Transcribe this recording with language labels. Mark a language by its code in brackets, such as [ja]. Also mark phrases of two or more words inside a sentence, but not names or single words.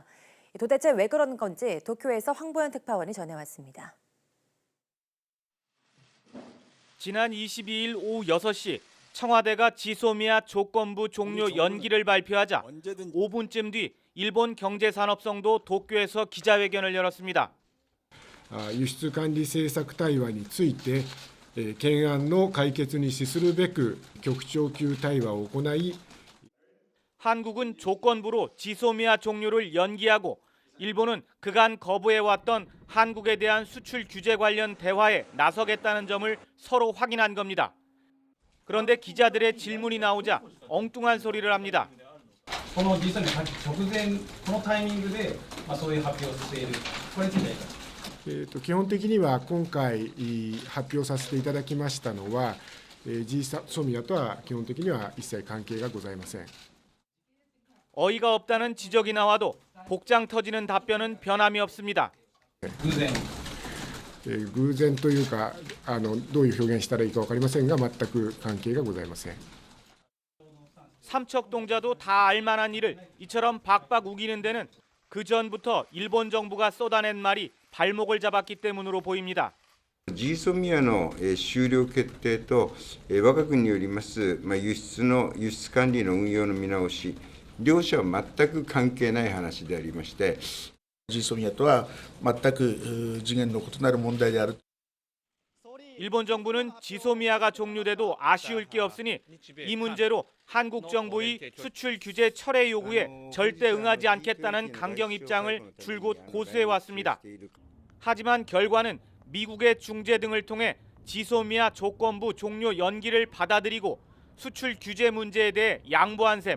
[ko] 도대체 왜 그런 건지 도쿄에서 황보현 특파원이 전해왔습니다. 지난 22일 오후 6시 청와대가 지소미아 조건부 종료 연기를 발표하자 5분쯤 뒤 일본 경제산업성도 도쿄에서 기자회견을 열었습니다. [ja] 輸出管理政策対話について懸案の解決に資するべく局長級対話を行い [ko] 한국은 조건부로 지소미아 종료를 연기하고 일본은 그간 거부해왔던 한국에 대한 수출 규제 관련 대화에 나서겠다는 점을 서로 확인한 겁니다. 그런데 기자들의 질문이 나오자 엉뚱한 소리를 합니다. [ja] この G7 直前、このタイミングで、そういう発表をしている、これについてはいかがですか。基本的には今回発表させていただきましたのは、GSOMIAとは基本的には一切関係がございません。 [ko] 어이가 없다는 지적이 나와도 복장 터지는 답변은 변함이 없습니다. [ja] 偶然、偶然というかどういう表現したらいいか分かりませんが全く関係がございません。 [ko] 삼척동자도 다 알만한 일을 이처럼 박박 우기는 데는 그 전부터 일본 정부가 쏟아낸 말이 발목을 잡았기 때문으로 보입니다. [ja] GSOMIA の終了決定と我が国によります輸出管理の運用の見直し、両者は全く関係ない話でありまして、 GSOMIA とは全く次元の異なる問題である。 [ko] 일본 정부는 지소미아가 종료돼도 아쉬울 게 없으니 이 문제로 한국 정부의 수출 규제 철회 요구에 절대 응하지 않겠다는 강경 입장을 줄곧 고수해 왔습니다. 하지만 결과는 미국의 중재 등을 통해 지소미아 조건부 종료 연기를 받아들이고 수출 규제 문제에 대해 양보한 셈.